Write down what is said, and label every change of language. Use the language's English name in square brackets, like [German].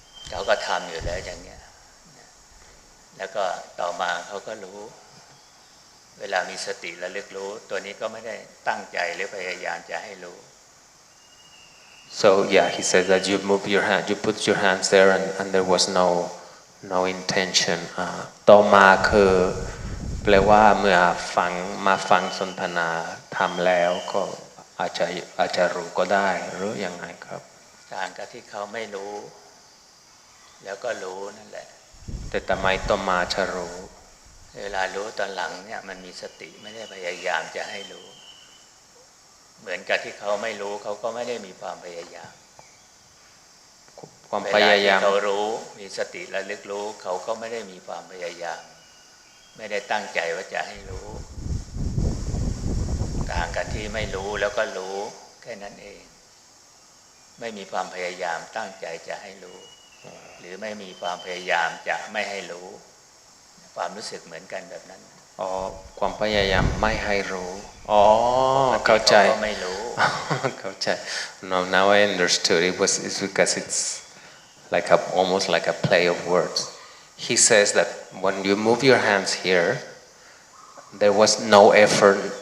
[Thai] เขาก็ทำอยู่แล้วอย่างเงี้ยแล้วก็ต่อมาเขาก็รู้เวลามีสติระลึกรู้ตัวนี้ก็ไม่ได้ตั้งใจหรือพยายามจะให้รู้ [English] So yeah, he says that you move your hand, you put your hands there, and there was no intention. [Thai] ต่อมาคือแปลว่าเมื่อมาฟังสนทนาทำแล้วก็อาจจะรู้ก็ได้หรือยังไงครับ ต่างกับที่เขาไม่รู้แล้วก็รู้นั่นแหละ แต่ทำไมต่อมาจะรู้ เวลารู้ตอนหลังเนี่ยมันมีสติไม่ได้พยายามจะให้รู้เหมือนกับที่เขาไม่รู้เขาก็ไม่ได้มีความพยายาม ความพยายาม เขารู้มีสติระลึกรู้เขาก็ไม่ได้มีความพยายามไม่ได้ตั้งใจว่าจะให้รู้ต่างกันที่ไม่รู้แล้วก็รู้แค่นั้นเองไม่มีความพยายามตั้งใจจะให้รู้หรือไม่มีความพยายามจะไม่ให้รู้ความรู้สึกเหมือนกันแบบนั้น ความพยายามไม่ให้รู้เข้าใจ ไม่รู้ เข้าใจ [English] Now I understood it's because it's like almost like a play of words. He says that when you move your hands here, there was no effort.